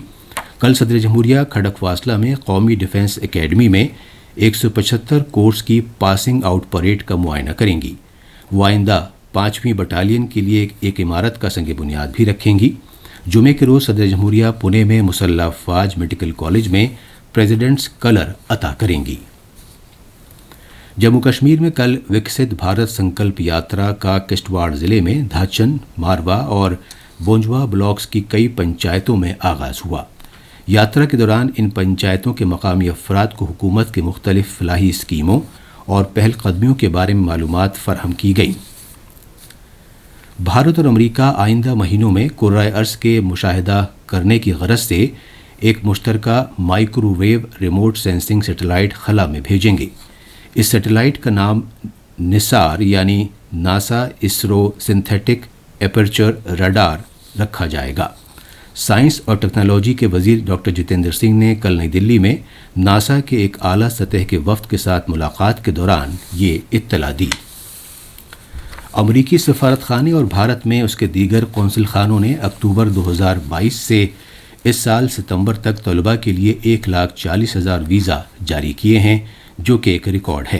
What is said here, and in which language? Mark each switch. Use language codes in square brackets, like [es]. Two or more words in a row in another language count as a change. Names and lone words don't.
[ur] کل صدر جمہوریہ کھڑک واسلہ میں قومی ڈیفنس اکیڈمی میں 175 کورس کی پاسنگ آؤٹ پریڈ کا معائنہ کریں گی۔ وہ آئندہ 5ویں بٹالین کے لیے ایک عمارت کا سنگ بنیاد بھی رکھیں گی۔ جمعے کے روز صدر جمہوریہ پونے میں مسلح افواج میڈیکل کالج میں پریزیڈنٹس کلر عطا کریں گی۔ جموں کشمیر میں کل وکست بھارت سنکلپ یاترا کا کشتواڑ ضلع میں دھاچن، ماروا اور بونجوا بلاکس کی کئی پنچایتوں میں آغاز ہوا۔ یاترا کے دوران ان پنچایتوں کے مقامی افراد کو حکومت کے مختلف فلاحی اسکیموں اور پہل قدمیوں کے بارے میں معلومات فراہم کی گئیں۔ بھارت اور امریکہ آئندہ مہینوں میں کرۂ ارض کے مشاہدہ کرنے کی غرض سے ایک مشترکہ مائکرو ویو ریموٹ سینسنگ سیٹلائٹ خلا میں بھیجیں گے۔ اس سیٹلائٹ کا نام نسار یعنی ناسا اسرو سنتھیٹک ایپرچر ریڈار رکھا جائے گا۔ سائنس اور ٹیکنالوجی کے وزیر ڈاکٹر جتیندر سنگھ نے کل نئی دلی میں ناسا کے ایک اعلیٰ سطح کے وفد کے ساتھ ملاقات کے دوران یہ اطلاع دی۔ امریکی سفارت خانے اور بھارت میں اس کے دیگر قونصل خانوں نے اکتوبر 2022 سے اس سال ستمبر تک طلباء کے لیے 140,000 ویزا جاری کیے ہیں، جو کہ ایک ریکارڈ ہے۔